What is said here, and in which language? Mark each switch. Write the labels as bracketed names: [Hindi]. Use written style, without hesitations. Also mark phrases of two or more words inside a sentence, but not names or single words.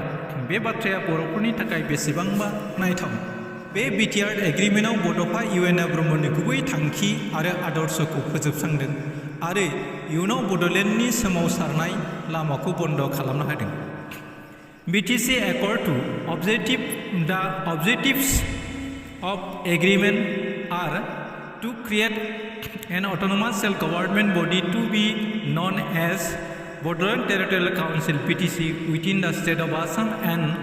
[Bodo] बे बाथ्राया बर'फोरनि थाखाय बेसेबांबा नायथाव। बे BTR एग्रिमेन्टआव बड'फा UN ब्रह्मनि गुबै थांखि आरो आदर्शखौ फोजोबस्रांदों आरो इयुनाव बड'लेण्डनि सोमावसारनाय लामाखौ बन्द खालामनो हादों। [English] BTC Accord 2 The objectives of agreement are to create an autonomous self-government body to be known as Bodoland Territorial Council (BTC) within the state of Assam and